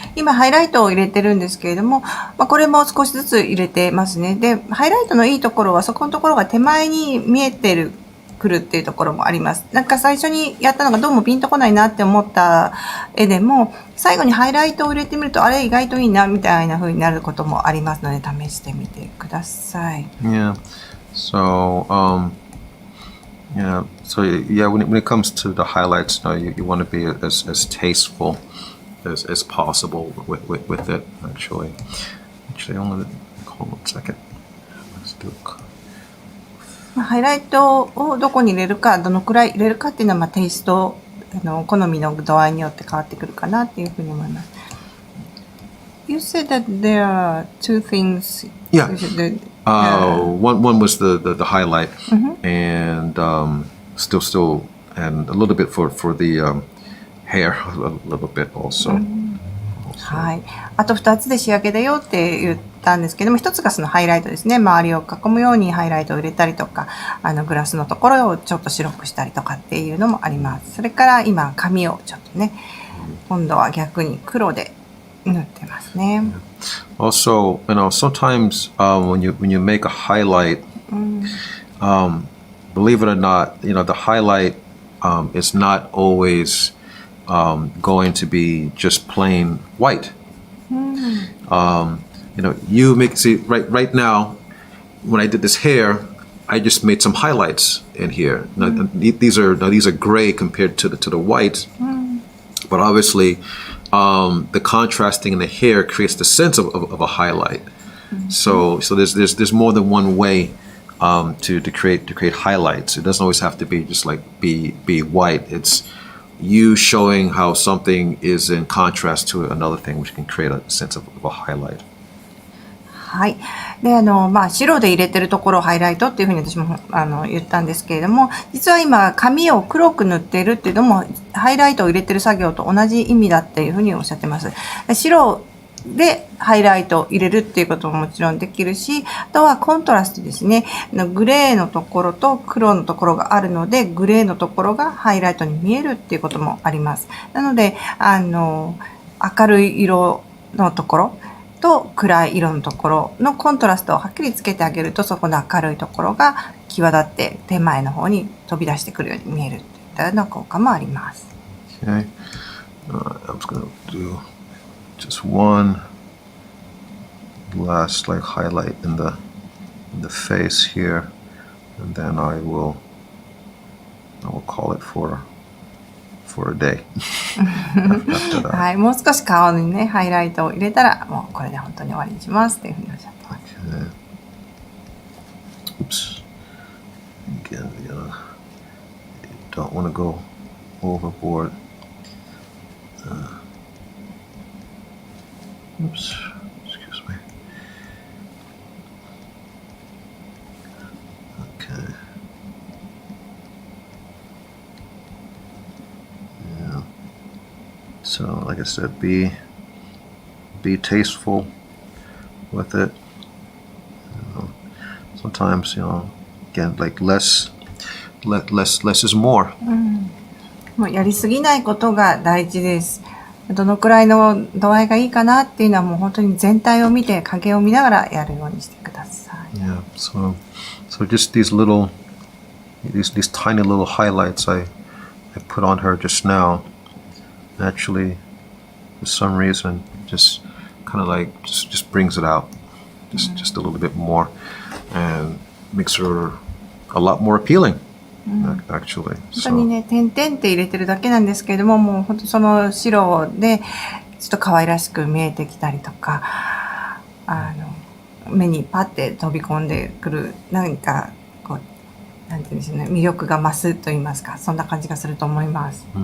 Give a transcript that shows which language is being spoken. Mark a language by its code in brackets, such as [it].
[ja] 今、ハイライトを入れてるんですけれども、まあ、これも少しずつ入れてますね。で、ハイライトのいいところは、そこのところが手前に見えてるくるっていうところもあります。なんか最初にやったのがどうもピンとこないなって思った絵でも、最後にハイライトを入れてみると、あれ意外といいなみたいな風になることもありますので、試してみてください。 [en] Yeah. So, when it comes to the highlights, you want to be as tasteful as possible with it. Actually, hold on a second. Let's do. [ja] ハイライトをどこに入れるか、どのくらい入れるかっていうのは、テイスト、好みの度合いによって変わってくるかなっていうふうに思います。 [en] You said that there are two things. Yeah. One was the highlight, and still, and a little bit for the hair, a little bit also. [ja] はい。あと2つで仕上げだよって言ったんですけども、1つがそのハイライトですね。周りを囲むようにハイライトを入れたりとか、グラスのところをちょっと白くしたりとかっていうのもあります。それから今、髪をちょっとね、今度は逆に黒で塗ってますね。 [en] Also, sometimes when you make a highlight, believe it or not, the highlight is not always going to be just plain white. You see right now when I did this hair, I just made some highlights in here. Now, these are gray compared to the white, but obviously the contrasting in the hair creates the sense of a highlight. So there's more than one way to create highlights. It doesn't always have to be just like be white. It's you showing how something is in contrast to another thing, which can create a sense of a highlight. [ja] はい。で、白で入れてるところをハイライトっていうふうに私も言ったんですけれども、実は今、髪を黒く塗っているっていうのも、ハイライトを入れてる作業と同じ意味だっていうふうにおっしゃってます。白でハイライトを入れるっていうことももちろんできるし、あとはコントラストですね。グレーのところと黒のところがあるので、グレーのところがハイライトに見えるっていうこともあります。なので、明るい色のところと暗い色のところのコントラストをはっきりつけてあげると、そこの明るいところが際立って手前の方に飛び出してくるように見えるといったような効果もあります。 [en] Okay. I'm just going to do just one last like highlight in the face here, and then I will call it for a day. [ja] はい、もう少し顔にねハイライトを入れたらもうこれで本当に終わりにしますっていうふうにおっしゃってます。 [en] Oops. Again, you don't want to go overboard. Oops. Excuse me. Okay. Yeah. So, like I said, be tasteful with it. Sometimes, again, like less is more. [ja] もうやりすぎないことが大事です。どのくらいの度合いがいいかなっていうのはもう本当に全体を見て影を見ながらやるようにしてください。 [en] Yeah. So just these tiny little highlights I put on her just now. Actually, for some reason, just kind of like just brings it out, just a little bit more, and makes her a lot more appealing. Actually. [ja] 本当にね、点々って入れてるだけなんですけれども、もう本当その白でちょっと可愛らしく見えてきたりとか、目にパッて飛び込んでくる何かこうなんていうんでしょうね、魅力が増すと言いますか、そんな感じがすると思います。